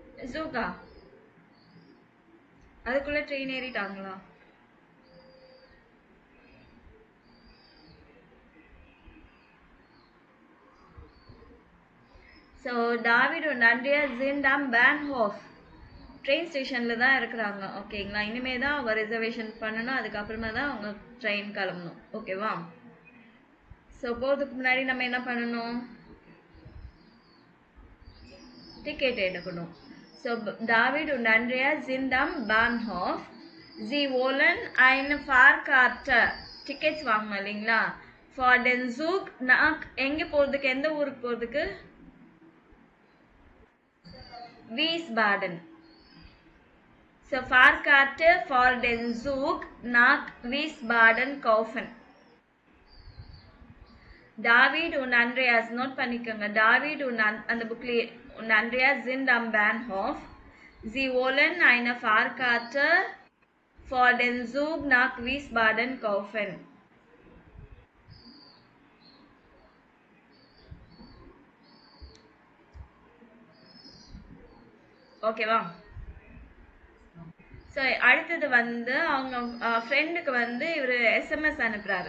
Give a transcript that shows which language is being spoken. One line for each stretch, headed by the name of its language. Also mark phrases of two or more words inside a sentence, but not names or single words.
Tamil: ஜூகா அதுக்குள்ள ட்ரெயின் ஏறிட்டாங்களா? ஸோ டாவிட்
German: und Andrea sind am Bahnhof
English: train stationil
Tamil: தான் இருக்கிறாங்க. ஓகேங்களா? இனிமே தான் அவங்க ரிசர்வேஷன் பண்ணணும். அதுக்கப்புறமா தான் அவங்க ட்ரெயின் கிளம்பணும். ஓகேவா? ஸோ போகிறதுக்கு முன்னாடி நம்ம என்ன பண்ணணும்? டிக்கெட் எடுக்கணும்.
German: ஸோ டாவிட் und Andrea sind am Bahnhof. Sie wollen eine Fahrkarte
Tamil: டிக்கெட்ஸ் வாங்கணும் இல்லைங்களா?
German: For den Zug nach
Tamil: எங்கே போகிறதுக்கு, எந்த ஊருக்கு போகிறதுக்கு?
German: Wiesbaden. So Fahrkarte for den Zug nach Wiesbaden kaufen. David und Andreas
Tamil: நோட் பண்ணிக்கோங்க.
German: David
Tamil: அந்த புக்ல
German: und Andreas sind am Bahnhof. Sie wollen eine Fahrkarte for den Zug nach Wiesbaden kaufen.
Tamil: ஓகேவா? ஸோ அடுத்தது வந்து அவங்க ஃப்ரெண்டுக்கு வந்து இவர் எஸ்எம்எஸ் அனுப்புறாரு.